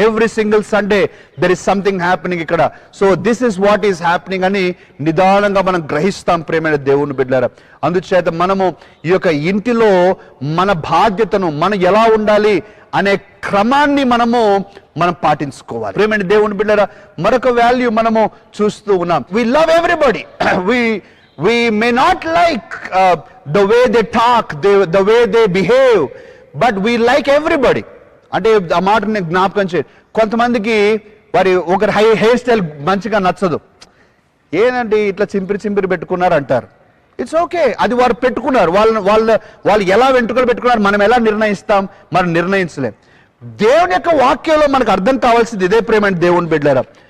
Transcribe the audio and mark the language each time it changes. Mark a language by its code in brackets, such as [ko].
[en] Every single Sunday there is something happening ఇక్కడ. So this is what is happening [te] అని నిదానంగా మనం గ్రహిస్తాం ప్రేమైన దేవుని బిడ్డలారా. అందుచేత మనము ఈ యొక్క ఇంటిలో మన బాధ్యతను, మనం ఎలా ఉండాలి అనే క్రమాన్ని మనం పాటించుకోవాలి ప్రేమైన దేవుని బిడ్డలారా. మరొక వాల్యూ మనము చూస్తూ ఉన్నాం, [en] We love everybody. We may not like the way they talk, the way they behave, but we like everybody. [te] అంటే ఆ మాట నేను జ్ఞాపకం చేయండి. కొంతమందికి ఒకరి హెయిర్ స్టైల్ మంచిగా నచ్చదు, ఏంటంటే ఇట్లా చింపిరి పెట్టుకున్నారు అంటారు. [en] it's okay, [te] అది వారు పెట్టుకున్నారు, వాళ్ళు ఎలా వెంట్రుకలు పెట్టుకున్నారు, మనం ఎలా నిర్ణయిస్తాం? మనం నిర్ణయించలేం. దేవుని యొక్క వాక్యంలో మనకు అర్థం కావాల్సింది ఇదే ప్రేమ దేవుని బిడ్డలారా.